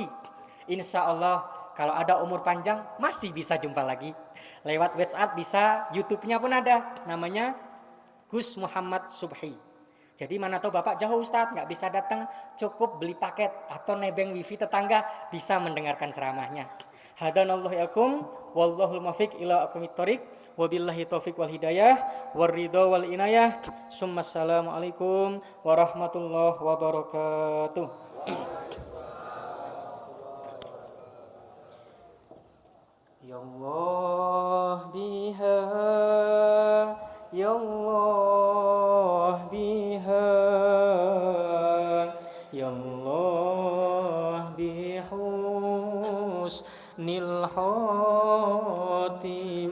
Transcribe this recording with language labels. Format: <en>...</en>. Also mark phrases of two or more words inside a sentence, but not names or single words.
<ar>إن شاء الله</ar> <id>kalau ada umur panjang masih bisa jumpa lagi. Lewat WhatsApp bisa, YouTube-nya pun ada. Namanya Gus Muhammad Subhi. Jadi mana tahu Bapak jauh Ustadz, nggak bisa datang, cukup beli paket atau nebeng wifi tetangga, bisa mendengarkan ceramahnya.</id> <ar>هدانا الله وإياكم والله الموفق إلى أقوم الطريق, وبالله التوفيق والهداية والرضا والعناية. السلام عليكم ورحمة الله وبركاته. يا الله بها، يا الله بها، يا الله بحسن الخاتمة.</ar>